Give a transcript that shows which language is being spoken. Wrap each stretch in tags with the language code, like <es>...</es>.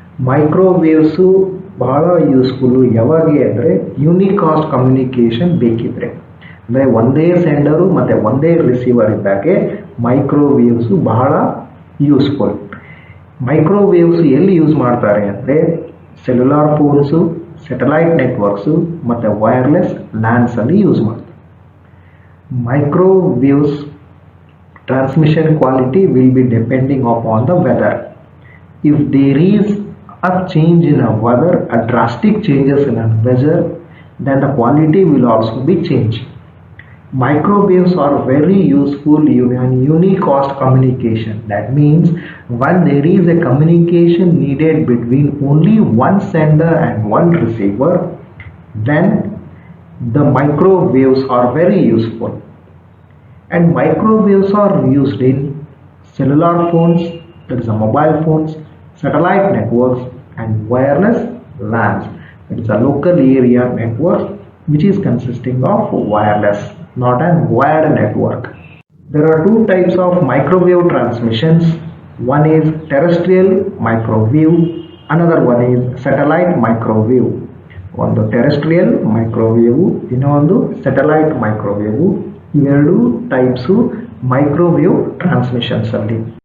<kn>ಮೈಕ್ರೋವೇವ್ಸು ಬಹಳ ಯೂಸ್ಫುಲ್ಲು ಯಾವಾಗ ಅಂದರೆ ಯೂನಿಕಾಸ್ಟ್ ಕಮ್ಯುನಿಕೇಷನ್ ಬೇಕಿದ್ರೆ, ಅಂದರೆ ಒಂದೇ ಸೆಂಡರು ಮತ್ತು ಒಂದೇ ರಿಸೀವರ್ ಇದ್ದಾಗೆ ಮೈಕ್ರೋವೇವ್ಸು ಬಹಳ ಯೂಸ್ಫುಲ್. ಮೈಕ್ರೋವೇವ್ಸ್ ಎಲ್ಲಿ ಯೂಸ್ ಮಾಡ್ತಾರೆ ಅಂದರೆ ಸೆಲ್ಯುಲಾರ್ ಫೋನ್ಸು, ಸ್ಯಾಟಲೈಟ್ ನೆಟ್ವರ್ಕ್ಸು ಮತ್ತು ವೈರ್ಲೆಸ್ ಲ್ಯಾನ್ಸಲ್ಲಿ ಯೂಸ್ ಮಾಡ್ತಾರೆ.</kn> <en>Microwaves transmission quality will be depending upon the weather. If there is a change in a weather, a drastic changes in a weather, then the quality will also be changed. Microwaves are very useful in unicast communication. That means when there is a communication needed between only one sender and one receiver, then the microwaves are very useful. And microwaves are used in cellular phones, that is mobile phones, satellite networks and wireless LANs. It is a local area network which is consisting of wireless, not a wired network. There are two types of microwave transmissions. One is terrestrial microwave, another one is satellite microwave.</en> <kn>ಒಂದು terrestrial ಮೈಕ್ರೋವೇವು, ಇನ್ನೊಂದು satellite ಮೈಕ್ರೋವೇವು. ಇವೆರಡು types microwave transmissions ಅಲ್ಲಿ.</kn>